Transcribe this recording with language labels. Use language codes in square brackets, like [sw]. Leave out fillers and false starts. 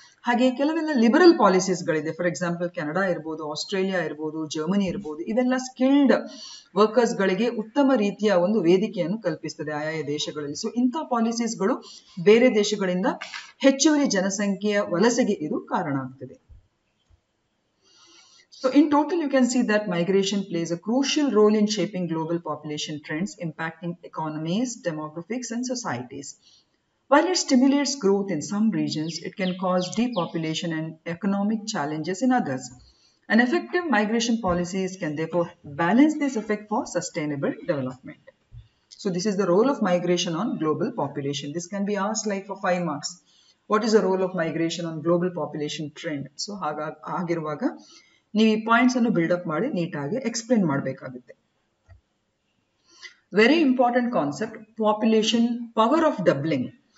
[kn] ಹಾಗೆ ಕೆಲವೆಲ್ಲ liberal ಪಾಲಿಸೀಸ್ಗಳಿದೆ. For example Canada ಇರ್ಬೋದು, ಆಸ್ಟ್ರೇಲಿಯಾ ಇರ್ಬೋದು, ಜರ್ಮನಿ ಇರ್ಬೋದು. ಇವೆಲ್ಲ ಸ್ಕಿಲ್ಡ್ ವರ್ಕರ್ಸ್ ಗಳಿಗೆ ಉತ್ತಮ ರೀತಿಯ ಒಂದು ವೇದಿಕೆಯನ್ನು ಕಲ್ಪಿಸ್ತದೆ ಆಯಾ ದೇಶಗಳಲ್ಲಿ. ಸೊ ಇಂಥ ಪಾಲಿಸೀಸ್ಗಳು ಬೇರೆ ದೇಶಗಳಿಂದ ಹೆಚ್ಚುವರಿ ಜನಸಂಖ್ಯೆಯ ವಲಸೆಗೆ ಇದು ಕಾರಣ ಆಗ್ತದೆ. [en] So in total, you can see that migration plays a crucial role in shaping global population trends, impacting economies, demographics, and societies. While it stimulates growth in some regions, it can cause depopulation and economic challenges in others. And effective migration policies can therefore balance this effect for sustainable development. So this is the role of migration on global population. This can be asked like for 5 marks. What is the role of migration on global population trend? [kn] So hagiruvaga ನೀವು ಈ points ಅನ್ನು build up ಮಾಡಿ ನೀಟಾಗಿ explain ಮಾಡಬೇಕಾಗುತ್ತೆ. [en] Very important concept population power of doubling.